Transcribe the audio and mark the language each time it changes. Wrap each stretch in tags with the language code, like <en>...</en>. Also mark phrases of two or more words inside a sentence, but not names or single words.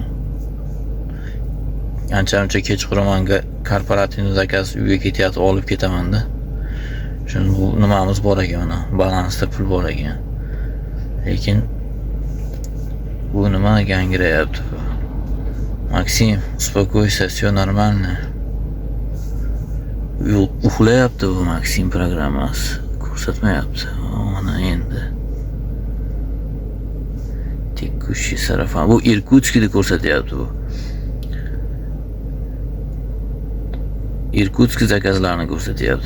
<uz>Ancha-muncha kechqurun korporativni zakaz uyga ketyapti, olib ketaman-da. Shuni bu nimamiz bor ekan mana, balansda pul bor ekan. Lekin bu nima gangirayapti? Maksim,</uz> <ru>uspokойся, всё нормально.</ru> <uz>Uxlayapti bu Maksim programmasi. Ko'rsatmayapti. Mana endi.</uz> <ru>Текущий сарафан.</ru> <uz>Bu Irkutskda ko'rsatyapti bu. Irkutsk zakazlarni ko'rsatyapti.</uz>